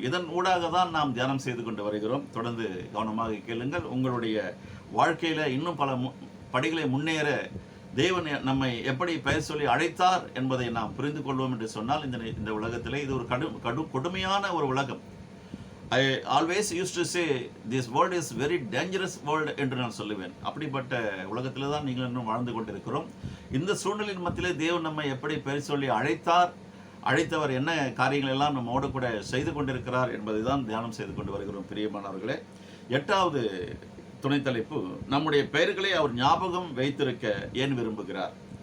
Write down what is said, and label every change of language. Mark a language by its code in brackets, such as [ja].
[ta] இதன் ஊடாக தான் நாம் தியானம் செய்து கொண்டு வருகிறோம். தொடர்ந்து கவனமாக கேளுங்கள். உங்களுடைய வாழ்க்கையில இன்னும் பல படிகளை முன்னேற தேவன் நம்மை எப்படி பெயர் சொல்லி அழைத்தார் என்பதை நாம் புரிந்து கொள்வோம் என்று சொன்னால், இந்த உலகத்திலே இது ஒரு கொடுமையான ஒரு உலகம். [en] I always used to say this world is very dangerous world [ta] என்று நான் சொல்லுவேன். அப்படிப்பட்ட உலகத்தில் தான் நீங்கள் இன்னும் வாழ்ந்து கொண்டிருக்கிறோம். இந்த சூழ்நிலையின் மத்தியிலே தேவன் நம்மை எப்படி பெயர் சொல்லி அழைத்தார், அழைத்தவர் என்ன காரியங்கள் எல்லாம் நம்மோடு கூட செய்து கொண்டிருக்கிறார் என்பதை தான் தியானம் செய்து கொண்டு வருகிறோம். பிரியமானவர்களே, 8வது துணை தலைப்பு, நம்முடைய பெயர்களை அவர் ஞாபகம் வைத்திருக்க ஏன் விரும்புகிறார்?